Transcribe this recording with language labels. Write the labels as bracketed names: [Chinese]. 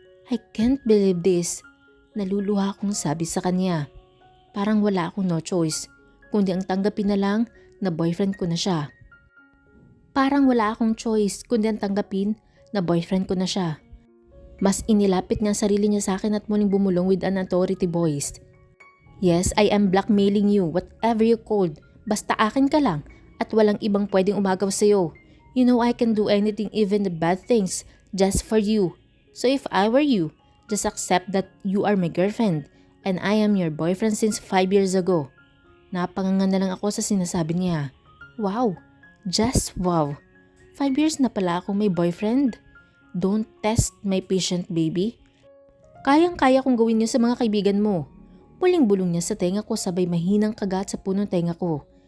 [English] I can't believe this. [Filipino] Naluluha akong sabi sa kanya. Parang wala akong no choice, kundi ang tanggapin na lang na boyfriend ko na siya. Parang wala akong choice, kundi ang tanggapin na boyfriend ko na siya. Mas inilapit niya ang sarili niya sa akin at muling bumulong [English] with an authority voice. Yes, I am blackmailing you, whatever you called. [Filipino] Basta akin ka lang at walang ibang pwedeng umagaw sa'yo. [English] You know I can do anything, even the bad things, just for you. So if I were you, just accept that you are my girlfriend and I am your boyfriend since 5 years ago. [Filipino] Napanganga na lang ako sa sinasabi niya. [English] Wow, just wow. [Filipino] 5 years na pala akong may boyfriend. [English] Don't test my patient baby. [Filipino] Kayang-kaya kong gawin yun sa mga kaibigan mo. Muling bulong niya sa tenga ko sabay mahinang kagat sa punong tenga ko.